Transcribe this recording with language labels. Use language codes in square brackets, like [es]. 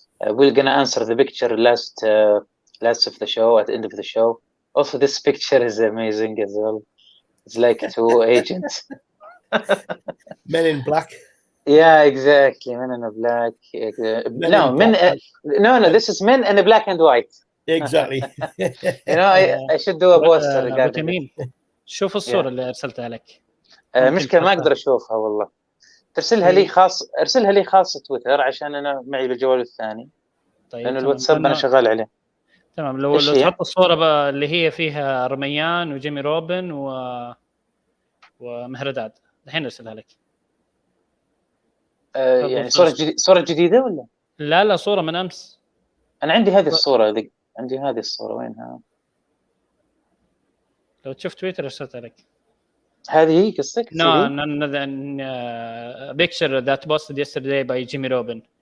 [en] We're gonna answer the picture last of the show, at the end of the show. Also, this picture is amazing as well. It's like two agents. Men in Black. Yeah, exactly. Men in black. No, this is men in black and white. Exactly. I should do a poster what you regarding it. mean؟ [ar] شوف الصورة اللي أرسلتها لك. مشكلة ما أقدر أشوفها والله. ترسلها لي خاص، ارسلها لي خاص تويتر عشان أنا معي بالجوال الثاني. طيب لأنه الواتساب أنا شغال عليه. تمام. لو تحط الصورة بقى اللي هي فيها رميان وجيمي روبن ومهرداد، الحين ارسلها لك. يعني صورة جديدة ولا؟ لا صورة من أمس. أنا عندي هذه الصورة ذي، عندي هذه الصورة وينها؟ لو تشوف تويتر ارسلتها لك. هذه هي قصدك؟ [en] No, picture that posted yesterday by Jimmy Robin.